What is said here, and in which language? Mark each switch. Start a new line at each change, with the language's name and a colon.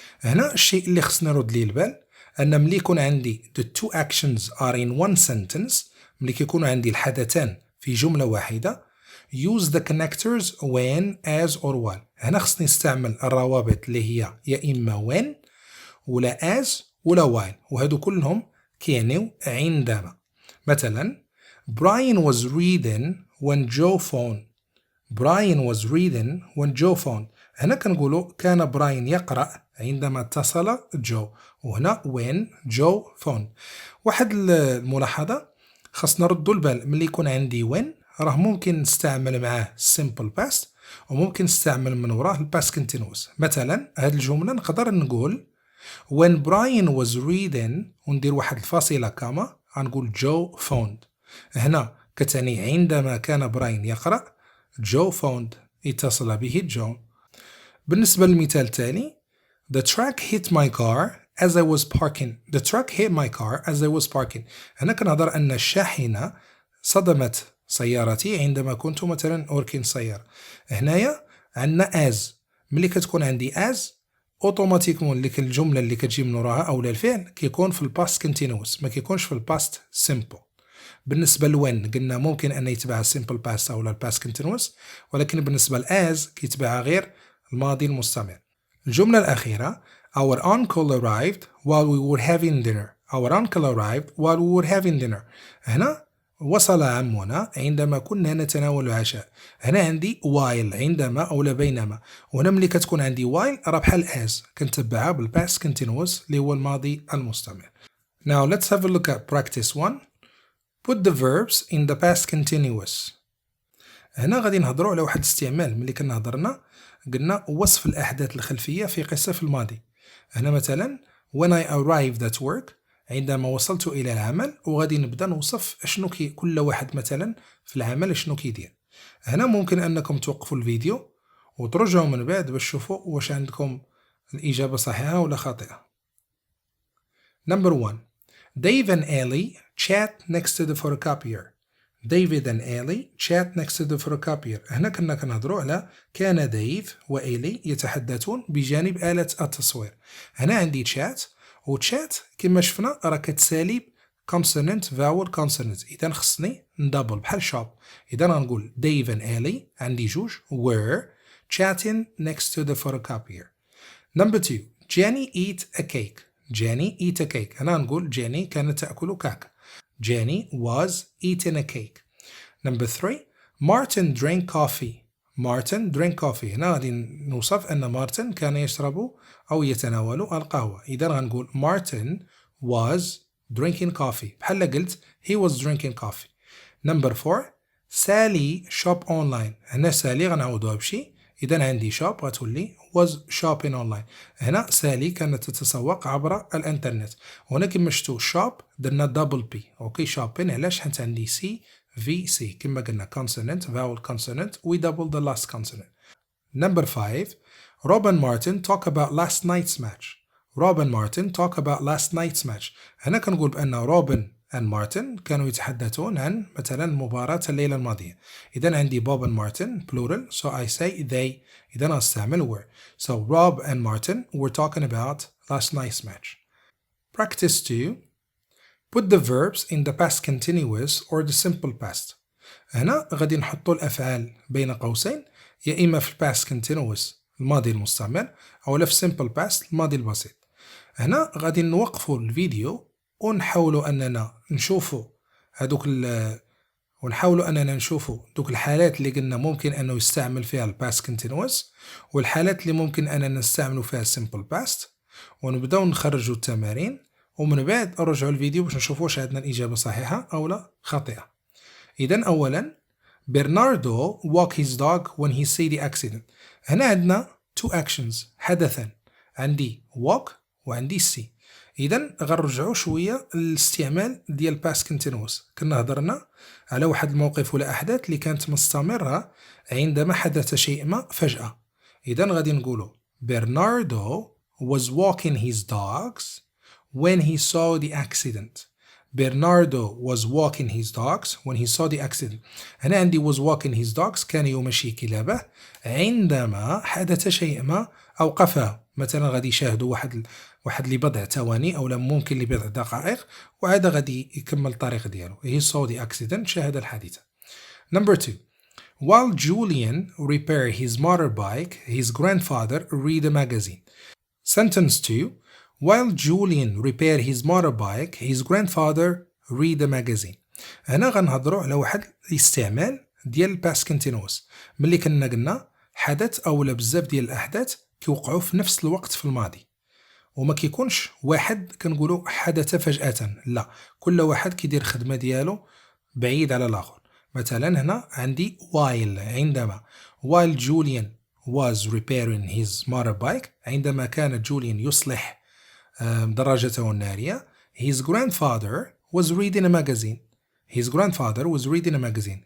Arabic: هنا الشيء اللي خصنا نرد ليه البال أن ملي يكون عندي
English: the two actions are in one sentence،
Arabic: ملي كيكونوا عندي الحدثان في جملة واحدة
English: use the connectors when, as or while.
Arabic: هنا خصني نستعمل الروابط اللي هي يا إما when ولا as ولا while، وهذو كلهم كيعنيو عندما. مثلا
English: Brian was reading when Joe phoned. Brian was reading when Joe phoned.
Arabic: هنا كنقولوا كان براين يقرأ عندما اتصل جو، وهنا
English: when Joe phoned.
Arabic: واحد الملاحظة خصنا نردوا البال ملي يكون عندي when راه ممكن نستعمل معاه simple past وممكن نستعمل من وراه past continuous. مثلا هذه الجملة نقدر نقول
English: when Brian was reading
Arabic: وندير واحد الفاصلة كاما غنقول
English: Joe phoned.
Arabic: هنا كتعني عندما كان براين يقرأ
English: Joe phoned
Arabic: اتصل به جو. بالنسبة للمثال التالي
English: The truck hit my car as I was parking. The truck hit my car as I was parking.
Arabic: هنا كنهضر أن الشاحنة صدمت سيارتي عندما كنت مثلا أركن السيارة. هنايا عندنا as. ملي كتكون عندي as اوتوماتيكمون اللي الجملة اللي كتجي من وراها أو الفعل كيكون في الباست كونتينوس ما كيكونش في الباست سيمبل. بالنسبة لوين قلنا ممكن أن يتبع simple past أو الباست continuous، ولكن بالنسبة لأز كيتبع غير الماضي المستمر. الجملة الأخيرة
English: Our uncle arrived while we were having dinner. Our uncle arrived while we were having dinner.
Arabic: هنا وصل عمنا عندما كنا نتناول العشاء. هنا عندي while عندما أو بينما، وهنا ملي كتكون عندي while راه بحال as كنتبعها بالباست continuous اللي هو الماضي المستمر.
English: Now let's have a look at practice 1. Put the verbs in the past continuous.
Arabic: هنا غادي نهضروا على واحد الاستعمال ملي كنا هضرنا قلنا وصف الأحداث الخلفية في قصة في الماضي. هنا مثلا
English: when I arrived at work
Arabic: عندما وصلت إلى العمل، وغادي نبدأ نوصف أشنو كل واحد مثلا في العمل أشنو كيدير. هنا ممكن أنكم توقفوا الفيديو وترجعوا من بعد باش تشوفوا واش عندكم الإجابة صحيحة ولا خاطئة.
English: Number 1. Dave and Ellie chat next to the photocopier. David and Ellie chat next to the photocopier.
Arabic: هنا كنا كنهضروا على كان ديف وإيلي يتحدثون بجانب آلة التصوير. هنا عندي chat، و chat كما شفنا راه كتسالي
English: consonant vowel consonant،
Arabic: إذا خصني ندبل بحال shop. إذا غنقول
English: Dave and Ellie
Arabic: عندي جوج
English: were chatting next to the photocopier. Number 2. Jenny eat a cake. Jenny eat a cake.
Arabic: هنا نقول Jenny كانت تأكل كعكة.
English: Jenny was eating a cake. Number 3. Martin drank coffee. Martin drank coffee.
Arabic: هنا غادي نوصف أن مارتن كان يشرب أو يتناول القهوة. إذا غنقول
English: Martin was drinking coffee.
Arabic: بحال قلت
English: he was drinking coffee. Number 4. Sally shop online.
Arabic: هنا سالي غنعوضوها بشي، إذا عندي shop غتولي
English: was shopping online.
Arabic: هنا سالي كانت تتسوق عبر الانترنت، وهنا كما شفتوا shop درنا دبل بي. اوكي shopping علاش؟ حيت عندي سي في سي كما قلنا
English: consonant vowel consonant we double the last consonant. Number 5. Rob and Martin talk about last night's match. Rob and Martin talk about last night's match.
Arabic: هنا كنقول بأن روبن and Martin كانوا يتحدثون عن مثلا مباراة الليلة الماضية. إذا عندي
English: Bob and Martin plural so I say they.
Arabic: إذا أستعمل were.
English: So Rob and Martin were talking about last night's match. Practice 2. Put the verbs in the past continuous or the simple past.
Arabic: هنا غادي نحطوا الأفعال بين قوسين يا إما في past continuous الماضي المستمر أو في simple past الماضي البسيط. هنا غادي نوقفوا الفيديو ونحاولوا أننا نشوفوا هذوك ونحاولوا أننا نشوفوا دوك الحالات اللي قلنا ممكن أنه يستعمل فيها الباست كونتينوس والحالات اللي ممكن أننا نستعملوا فيها السيمبل باست، ونبداو نخرجوا التمارين ومن بعد نرجعوا الفيديو باش نشوفوا واش عندنا الإجابة صحيحة أو لا خاطئة.
English: إذن أولا Bernardo walk his dog when he see the accident.
Arabic: هنا عندنا
English: two actions
Arabic: حدثان، عندي walk وعندي see. إذن غنرجعوا شوية للاستعمال ديال past continuous. كنا هضرنا على واحد الموقف ولا أحداث اللي كانت مستمرة عندما حدث شيء ما فجأة. إذن غادي نقولوا
English: Bernardo was walking his dogs when he saw the accident. Bernardo was walking his dogs when he saw the accident.
Arabic: هنا عندي
English: was walking his dogs
Arabic: كان يمشي كلابه عندما حدث شيء ما أوقفه. مثلا غادي يشاهدوا واحد لبضع ثواني أو ممكن لبضع دقائق وعاد غادي يكمل الطريق ديالو.
English: He saw the accident
Arabic: شاهد الحادثة.
English: Number 2. While Julian repaired his motorbike, his grandfather read a magazine. Sentence 2. While Julian repaired his motorbike, his grandfather read a magazine.
Arabic: هنا غنهضروا على واحد الاستعمال ديال past continuous. ملي كنا قلنا حدث أولا بزاف ديال الأحداث كيوقعوا في نفس الوقت في الماضي، وما كيكونش واحد كنقولوا حدث فجأة، لا، كل واحد كيدير خدمة ديالو بعيد على الآخر. مثلا هنا عندي
English: while عندما while Julian was repairing his motorbike
Arabic: عندما كان جوليان يصلح دراجته النارية
English: his grandfather was reading a magazine. His grandfather was reading a magazine.